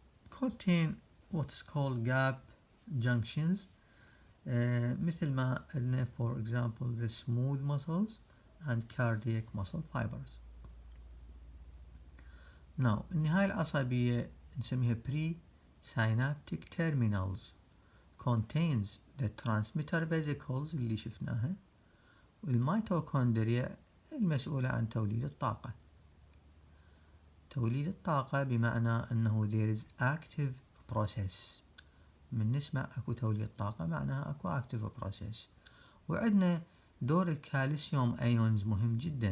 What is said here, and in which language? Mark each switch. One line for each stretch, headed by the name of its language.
English: contain what is called gap junctions,
Arabic: مثل ما قلنا
English: for example the smooth muscles and cardiac muscle fibers. Now
Arabic: النهاية العصبية نسميها
English: pre-synaptic terminals, contains the transmitter vesicles
Arabic: اللي شفناها والميتوكوندريا المسؤولة عن توليد الطاقة. توليد الطاقة بمعنى أنه
English: there is active process.
Arabic: من نسمع أكو توليد طاقة معناها أكو
English: active process.
Arabic: وعندنا دور الكالسيوم ايونز مهم جدا.